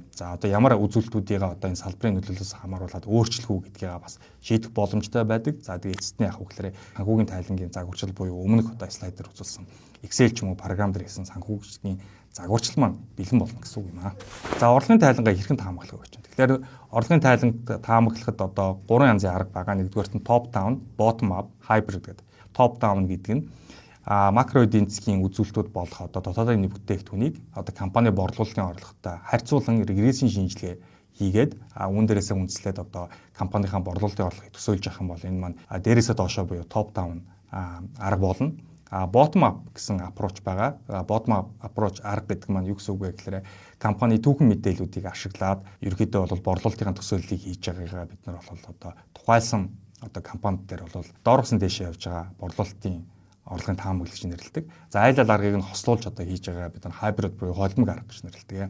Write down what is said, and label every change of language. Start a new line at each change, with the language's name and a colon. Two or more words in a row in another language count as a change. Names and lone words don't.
Mongolian: За ямар үзүүлэлтүүдийг энэ салбарын нөлөөллөөс хамааруулаад өөрчлөх үү гэдгийг бас шийдэх боломжтой байдаг. За тэгээд эцэст нь яах вэ гэхээр санхүүгийн тайлангийн загварчлал буюу өмнөх слайдер үзүүлсэн Excel ч юм уу програм дээр хийсэн санхүүгийн загварчлал маань бэлэн болно гэсэн үг юм аа. За орлогын тайлангаа хэрхэн таамаглах вэ гэж байна. Тэгэхээр орлогын тайланг таамаглахад 3 янзын арга байгаа. Нэгдүгээрт нь
English: top down, bottom up, hybrid
Mongolian: гэдэг.
English: Top down
Mongolian: гэдэг нь макро эдийн засгийн үзүүлэлтүүд болох дотоодын бүтээгдэхүүнийг компани борлуулалтын орлоготой харьцуулан регрессийн шинжилгээ хийгээд үүн дээрээсээ үндэслээд компанийнхаа борлуулалтын орлогыг төсөөлж явах юм бол энэ маань дээрээсээ доошоо буюу
English: top down
Mongolian: арга болно.
English: bottom up
Mongolian: гэсэн approach байгаа.
English: Bottom up approach
Mongolian: арга гэдэг маань юу гэсэн үг вэ гэхээр компани түүхэн мэдээллүүдийг ашиглаад ерөнхийдөө бол борлуулалтын төсөөллийг хийж байгаагаа бид нар бол одоо тухайлсан одоо компанид дээр бол дооргосон дэшээ явж байгаа борлуулалтын орлогын таамаг гэж нэрлэдэг. За айл ал аргыг нь хослуулж одоо хийж байгаа бид нар hybrid буюу холимог арга гэж нэрлэдэг.